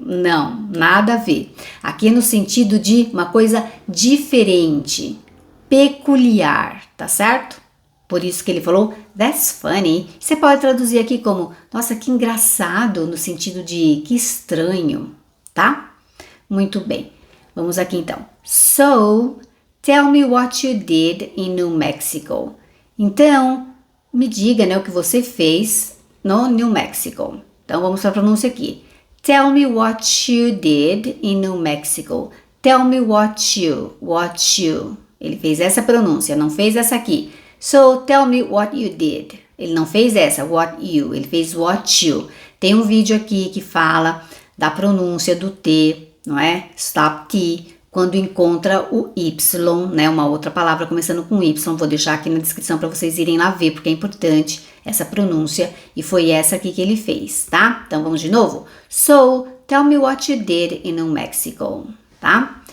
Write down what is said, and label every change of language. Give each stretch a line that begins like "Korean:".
Portuguese: Não, nada a ver. Aqui é no sentido de uma coisa diferente, peculiar, tá certo? Por isso que ele falou
English: that's funny.
Portuguese: Você pode traduzir aqui como nossa, que engraçado, no sentido de que estranho, tá? Muito bem. Vamos aqui então.
English: So, tell me what you did in New Mexico.
Portuguese: Então, me diga, né, o que você fez no New Mexico. Então, vamos para a pronúncia aqui.
English: Tell me what you did in New Mexico. Tell me what you.
Portuguese: Ele fez essa pronúncia, não fez essa aqui.
English: So, tell me what you did.
Portuguese: Ele não fez essa,
English: what you.
Portuguese: Ele fez what you. Tem um vídeo aqui que fala da pronúncia do T, não é? Stop T. quando encontra o Y, né? Uma outra palavra começando com Y. Vou deixar aqui na descrição para vocês irem lá ver, porque é importante essa pronúncia. E foi essa aqui que ele fez, tá? Então vamos de novo?
English: So, tell me what you did in New Mexico, tá?